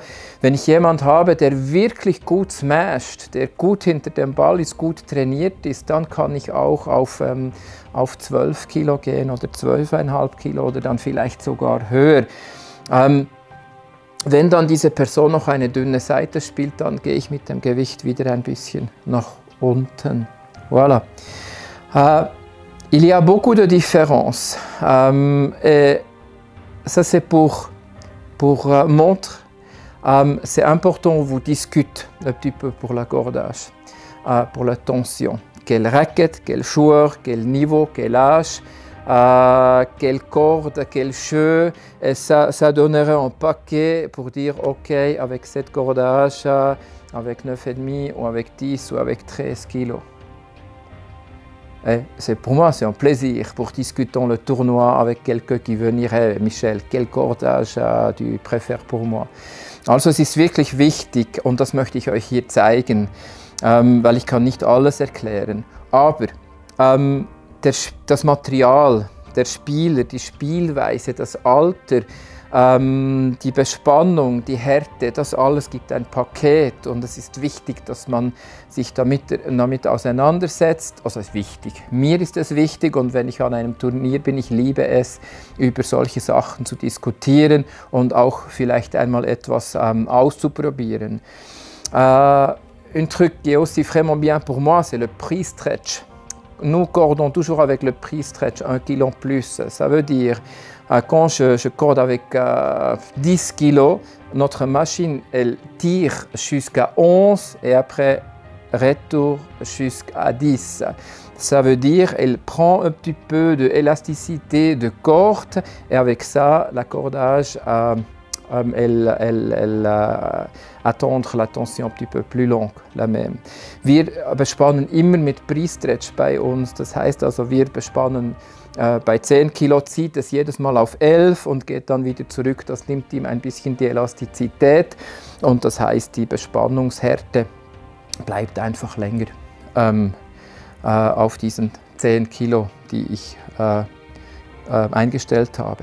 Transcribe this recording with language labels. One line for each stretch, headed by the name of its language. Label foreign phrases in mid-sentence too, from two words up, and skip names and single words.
German: Wenn ich jemand habe, der wirklich gut smasht, der gut hinter dem Ball ist, gut trainiert ist, dann kann ich auch auf 12 Kilo gehen oder 12,5 Kilo oder dann vielleicht sogar höher. Wenn dann diese Person noch eine dünne Seite spielt, dann gehe ich mit dem Gewicht wieder ein bisschen nach unten.
French: Voilà. Il y a beaucoup de différences. Et ça c'est pour montrer. C'est important vous discutez un petit peu pour la cordage, pour la tension. Quelle raquette, quel joueur, quel niveau, quel âge, quelle corde, quel jeu. Et ça donnerait un paquet pour dire ok, avec cette cordage, avec 9,5 ou avec 10 ou avec 13 kilos. Pour moi, c'est un plaisir pour discuter le tournoi avec quelqu'un qui venirait. Michel, quel cordage tu préfères pour moi?
German: Also es ist wirklich wichtig und das möchte ich euch hier zeigen, weil ich kann nicht alles erklären. Aber das Material, der Spieler, die Spielweise, das Alter, die Bespannung, die Härte, das alles gibt ein Paket und es ist wichtig, dass man sich damit auseinandersetzt. Also es ist wichtig. Mir ist es wichtig und wenn ich an einem Turnier bin, ich liebe es, über solche Sachen zu diskutieren und auch vielleicht einmal etwas auszuprobieren.
French: Un truc qui est aussi vraiment bien pour moi, c'est le pre-stretch. Nous cordons toujours avec le pre-stretch, 1 kilo plus. Ça veut dire, quand je corde avec 10 kg, notre machine elle tire jusqu'à 11 et après retour jusqu'à 10. Ça veut dire qu'elle prend un petit peu d'élasticité de corde et avec ça, la cordage attendre la tension un petit peu plus long, la même.
German: Wir bespannen immer mit Pre-Stretch bei uns, das heißt also, wir bespannen bei 10 Kilo, zieht es jedes Mal auf 11 und geht dann wieder zurück. Das nimmt ihm ein bisschen die Elastizität und das heißt, die Bespannungshärte bleibt einfach länger auf diesen 10 Kilo, die ich eingestellt habe.